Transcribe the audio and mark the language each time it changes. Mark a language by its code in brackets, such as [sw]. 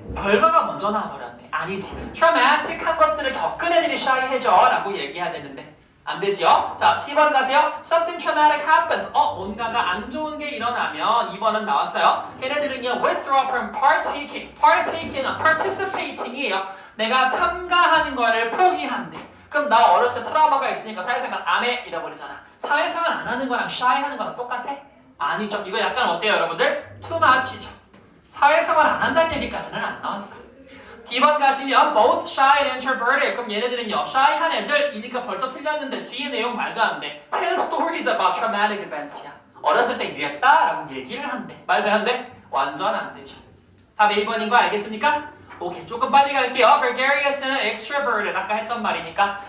[ko] 결과가 먼저 나와버렸네. 아니지. traumatic한 것들을 겪은 애들이 shy해져 라고 얘기해야 되는데 안 되지요? 자, 10번 가세요. [en] Something traumatic happens. [ko] 뭔가가 안 좋은 게 일어나면 2번은 나왔어요. 걔네들은요, [en] withdraw from partaking. [ko] partaking은 participating이에요. 내가 참가하는 거를 포기한대. 그럼 나 어렸을 때 트라우마가 있으니까 사회생활 안 해? 잃어버리잖아. 사회생활 안 하는 거랑 shy 하는 거랑 똑같아? 아니죠. 이거 약간 어때요, 여러분들? too much이죠. 사회생활 안 한다는 얘기까지는 안 나왔어. D번 가시면 [en] both shy and introverted. [ko] 그럼 얘네들은요, shy한 애들이니까 벌써 틀렸는데 뒤에 내용 말도 안 돼. [en] Tell stories about traumatic events야. [ko] 어렸을 때 이랬다라고 얘기를 한대. 말도 안 돼? 완전 안 되죠. 답 A번인 거 알겠습니까? 오케이, 조금 빨리 갈게요. Gregarious는 extroverted. 아까 했던 말이니까.